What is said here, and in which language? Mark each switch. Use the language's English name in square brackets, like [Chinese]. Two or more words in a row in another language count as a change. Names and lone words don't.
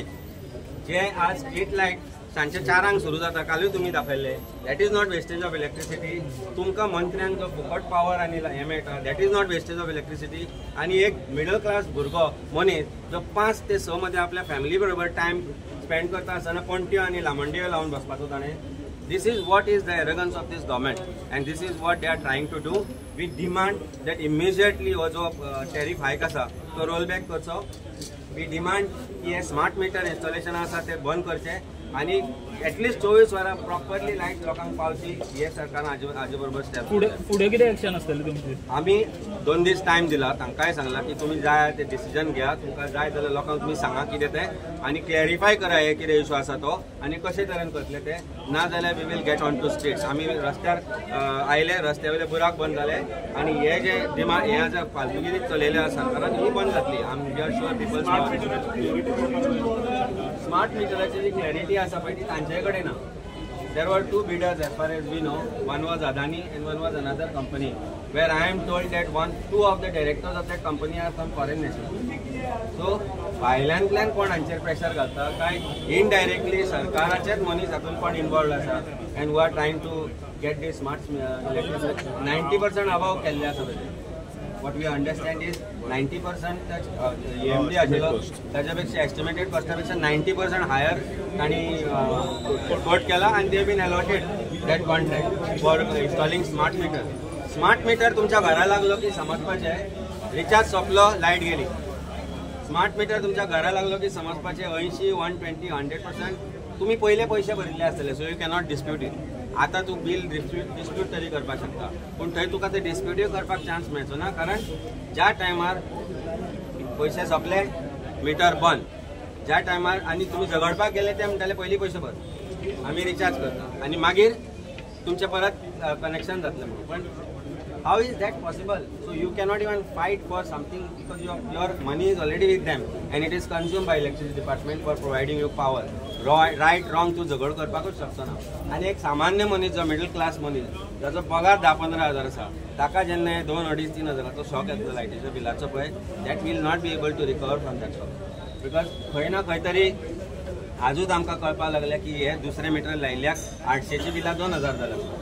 [Konkani] जे आज स्ट्रीट लायट सांजचे 4 सुरू जाता कालूय तुमी दाखयल्ले [English] that is not wastage of electricity. [Konkani] तुमकां मंत्र्यांक जो फुकट पावर आनी हें मेळटा [English] that is not wastage of electricity. [Konkani] आनी एक [English] middle class [Konkani] भुरगो मनीस जो 5 ते 6 मध्ये आपल्या फॅमिली बरोबर [English] time spend [Konkani] करता आसतना पणट्यो आनी लामणड्यो लावन बसपाचो ताणें. [English] This is what is the arrogance of this government and this is what they are trying to do. We demand that immediately [Konkani] हो जो [English] tariff hike [Konkani] आसा तो [English] roll back करचो. We demand [Konkani] की हे [English] smart meter installation [Konkani] आसा ते बंद करचे आनी एटलीस्ट 24 वरां प्रॉपरली लायट लोकांक पावची हे सरकारान हाजे बरोबर स्टेप. फुडें कितें एक्शन आसतलें तुमची. आमी 2 दीस टायम दिला तांकांय सांगला की तुमी जाय ते डिसिजन घ्या तुमकां जाय जाल्यार लोकांक तुमी सांगा कितें तें आनी क्लॅरिफाय करा हे कितें इशू आसा तो आनी कशे तरेन करतले ते ना जाल्यार [English] we will get on to streets. [Konkani] आमी रस्त्यार आयले रस्त्या वयले बुराक बंद जाले आनी हे जे डिमांड हे जे फालतुगिरी चलयल्या सरकारान ही बंद जातली. आमी [English] are sure people [Konkani] स्मार्ट मिटराची जी क्लॅरिटी आसा पळय ती तांचे कडेन ना. [English] There were 2 bidders as far as we know. One was Adani and one was another company. Where I am told that 2 of the directors of that company are from foreign nationals. [Konkani] So भायल्यातल्यान कोण हांचेर प्रेशर घालता काय इनडायरेक्टली सरकाराचेच मनीस हातूंत कोण इन्वॉल्व आसा [English] and we are trying to get the smart electricity [Konkani] 90% अबाव केल्ले आसा. [English] What we understand is 90% EMD [Konkani] आशिल्लो ताच्यापेक्षा एस्टिमेटेड कॉस्टापेक्षा 90% हायर तांणी कोट केला आनी [English] they been allotted that contract for installing smart meter. [Konkani] स्मार्ट मीटर तुमच्या घरा लागलो की समजपाचें रिचार्ज सोंपलो लायट गेली. स्मार्ट मीटर तुमच्या घरा लागलो की समजपाचें 80, 120, 100% तुम्ही पहिले पैसे भरिल्ले आसतले, [English] so you cannot dispute it. [Konkani] आता तू बिल डिस्प्यूट तरी करपाक शकता, पूण थंय तुका ते डिस्प्यूटूय करपाक चान्स मेळचो ना, कारण ज्या टायमार पैसे सोंपले मिटर बंद, ज्या टायमार आनी तुमी झगडपाक गेले ते म्हणटाले पयलीं पैसे भर, आमी रिचार्ज करता आनी मागीर तुमचे परत कनेक्शन जातलें म्हणून. [English] पण how is that possible? So you cannot even fight for something because your money is already with them and it is consumed by electricity department for providing you power. Right, wrong [Konkani] तू झगड करपाकूच शकतो ना. आनी एक सामान्य मनीस जो [English] middle class [Konkani] मनीस जाचो पगार 10-15 हजार आसा, ताका जेन्ना 2-2.5-3 हजाराचो शॉक येतलो लायटीच्या बिलाचो पळय, [English] that will not be able to recover from that shock. [Konkani] बिकॉज खंय ना खंय तरी आजूच आमकां कळपाक लागलें की हे दुसरे मिटर लायल्याक 800ची बिलां 2000 जाल्यां.